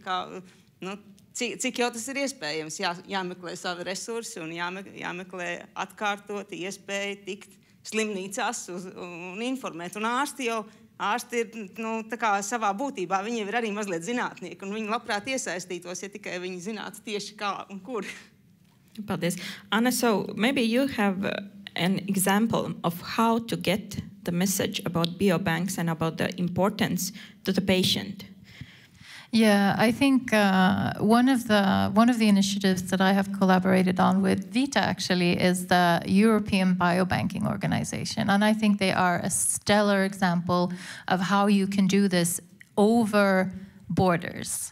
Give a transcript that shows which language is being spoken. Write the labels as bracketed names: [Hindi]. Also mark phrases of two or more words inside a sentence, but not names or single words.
[Latvian] Cik jau tas ir iespējams, jāmeklē savi resursi un jāmeklē atkārtoti iespēja tikt slimnīcās un informēt. Un ārsti ir tā kā savā būtībā, viņi jau ir arī mazliet zinātnieki, un viņi labprāt iesaistītos, ja tikai viņi zinātu tieši kā un kur. Paldies. Anna, [English] so maybe you have an example of how to get the message about biobanks and about the importance to the patient. Yeah, I think one of the initiatives that I have collaborated on with Vita actually is the European Biobanking Organization, and I think they are a stellar example of how you can do this over borders.